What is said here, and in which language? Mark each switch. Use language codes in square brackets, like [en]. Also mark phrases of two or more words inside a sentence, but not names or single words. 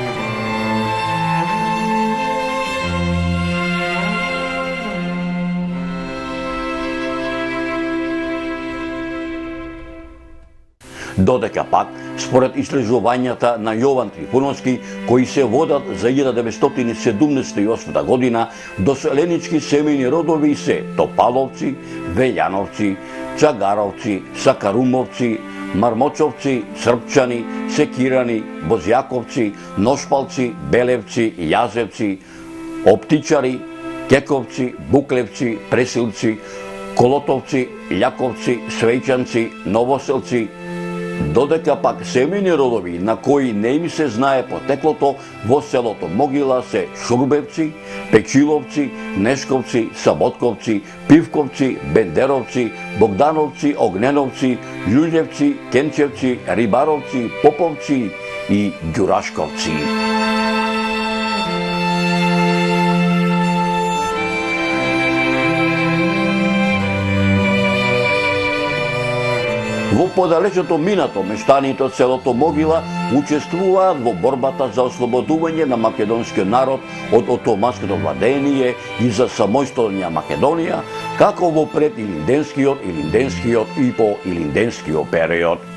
[mk] Додека пак, според истражувањата на Јован Трифуновски, кои се водат за 1978 година, доселенички семејни родови се Топаловци, Велјановци, Чагаровци, Сакарумовци, Мармочовци, Српчани, Секирани, Бозјаковци, Ношпалци, Белевци, Јазевци, Оптичари, Кековци, Буклевци, Пресилци, Колотовци, Љаковци, Свејчанци, Новоселци, додека пак семејни родови на кои не им се знае потеклото во селото Могила се Шурбевци, Печиловци, Нешковци, Саботковци, Пивковци, Бендеровци, Богдановци, Огненовци, Љуљевци, Кенчевци, Рибаровци, Поповци и Ѓурашковци. Во подалечното минато, мештаните од селото Могила учествуваат во борбата за ослободување на македонскиот народ од отоманското владење и за самостојна Македонија, како во пред илинденскиот и по илинденскиот период.